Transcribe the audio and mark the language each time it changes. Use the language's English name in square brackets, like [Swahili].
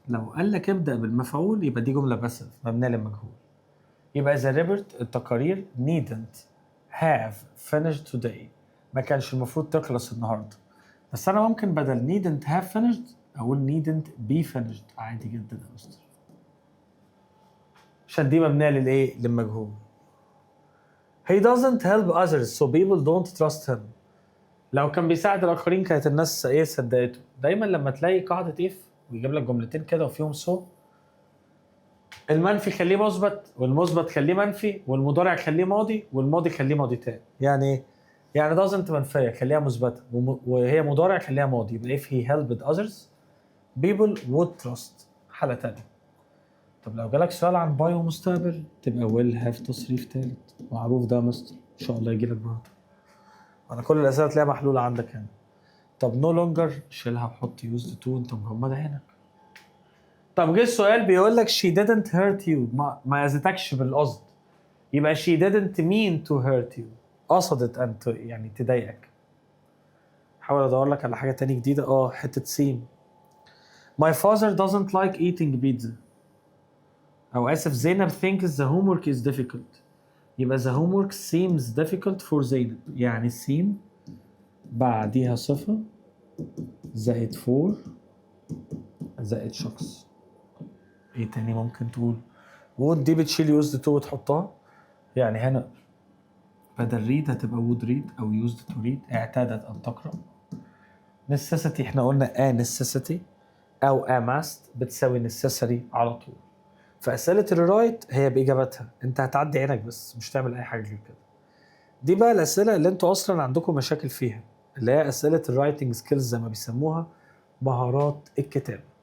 [Arabic] لو قال لك ابدأ بالمفعول يبقى دي جملة بس مبنية للمجهول. يبقى [English] the report [Arabic] التقارير [English] needn't have finished today. [Arabic] ما كانش المفروض تخلص النهارده. بس أنا ممكن بدل [English] needn't have finished [Arabic] أقول [English] needn't be finished [Arabic] عادي جدا يا مستر. عشان دي مبنية للإيه؟ للمجهول. [English] He doesn't help others so people don't trust him. [Arabic] لو كان بيساعد الآخرين كانت الناس إيه صدقته. دايما لما تلاقي قاعدة if ويجيب لك جملتين كده وفيهم so المنفي خليه مثبت والمثبت خليه منفي والمضارع خليه ماضي والماضي خليه ماضي تاني. يعني ايه؟ يعني [English] doesn't [Arabic] منفية خليها مثبتة وهي مضارع خليها ماضي. يبقى [English] if he helped others people would trust. [Arabic] حالة تانية. طب لو جالك سؤال عن باي ومستقبل تبقى will have تصريف تالت. معروف ده مستر ان شاء الله يجيلك برضه. انا كل الاسئله تلاقيها محلوله عندك هنا. طب [English] no longer [Arabic] شيلها وحط [English] used to [Arabic] انت مغمض عينك. طب جه السؤال بيقول لك [English] she didn't hurt you. [Arabic] ما اذتكش بالقصد. يبقى [English] she didn't mean to hurt you. [Arabic] قصدت ان يعني تضايقك. حاول ادور لك على حاجه تانية جديده. حته سين. [English] My father doesn't like eating pizza. [Arabic] او اسف [English] زينب thinks the homework is difficult. [Arabic] يبقى [English] the homework seems difficult for زينب. [Arabic] يعني seem بعديها صفه زائد for زائد شخص. ايه تاني ممكن تقول؟ would دي بتشيل [English] used to [Arabic] وتحطها. يعني هنا بدل [English] read [Arabic] هتبقى [English] would read [Arabic] او [English] used to read. [Arabic] اعتادت ان تقرأ. necessity احنا قلنا necessity او must بتساوي necessary على طول. فأسئلة الرايت هي بإجابتها. انت هتعدي عينك بس مش تعمل اي حاجة غير كده. دي بقى الأسئلة اللي انتوا اصلا عندكم مشاكل فيها اللي هي أسئلة الرايتنج سكيلز زي ما بيسموها مهارات الكتابة.